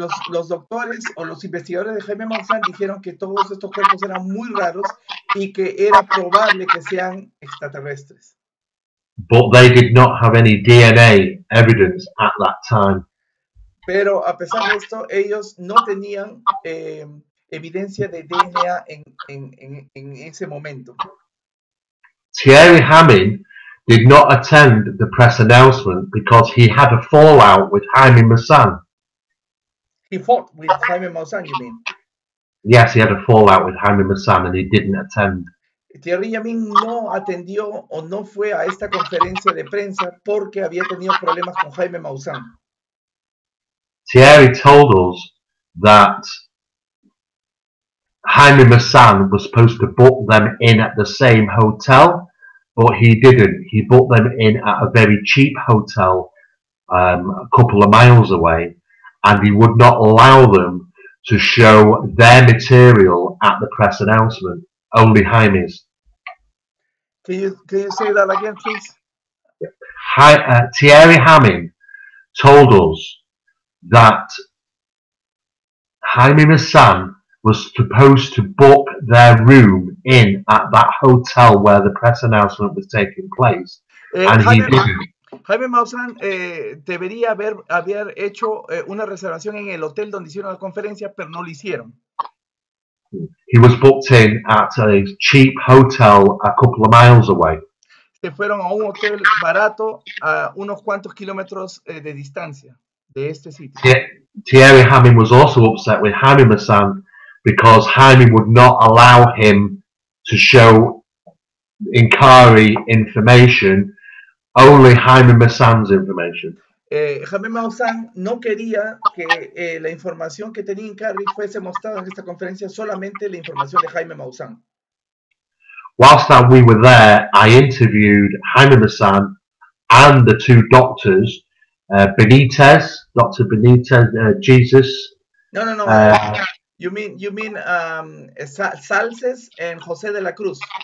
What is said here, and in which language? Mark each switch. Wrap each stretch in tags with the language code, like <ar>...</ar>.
<es>Los doctores o los investigadores de Jaime Maussan dijeron que todos estos cuerpos eran muy raros y que era probable que sean extraterrestres.</es> <en>But they did not have any DNA evidence at that time.</en> <es>Pero a pesar de esto, ellos no tenían evidencia de DNA en ese momento.</es> <en>Thierry Hammond did not attend the press announcement because he had a fallout with Jaime Maussan. He fought with Jaime Maussan, you mean? Yes, he had a fallout with Jaime Maussan and he didn't attend.</en> <es>Thierry Yamin no atendió o no fue a esta conferencia de prensa porque había tenido problemas con Jaime Maussan.</es> <en>Thierry told us that Jaime Maussan was supposed to book them in at the same hotel, but he didn't. He booked them in at a very cheap hotel a couple of miles away, and he would not allow them to show their material at the press announcement, only Jaime's. Can you say that again, please? Thierry Hamming told us that Jaime Maussan was supposed to book their room in at that hotel where the press announcement was taking place, and he didn't.</en> <es>Jaime Maussan debería haber hecho una reservación en el hotel donde hicieron la conferencia, pero no lo hicieron.</es> <en>He was booked in at a cheap hotel a couple of miles away.</en> <es>Se fueron a un hotel barato a unos cuantos kilómetros de distancia de este sitio.</es> <en>Thierry Hamming was also upset with Jaime Maussan because Jaime would not allow him to show Inkari information, only Jaime Maussan's information.</en> <es>Jaime Maussan no quería que la información que tenía Inkari fuese mostrada en esta conferencia, solamente la información de Jaime Maussan.</es> <en>Whilst we were there, I interviewed Jaime Maussan and the two doctors, Benitez, Dr. Benitez, Jesus. No. You mean Salces and José de la Cruz.</en>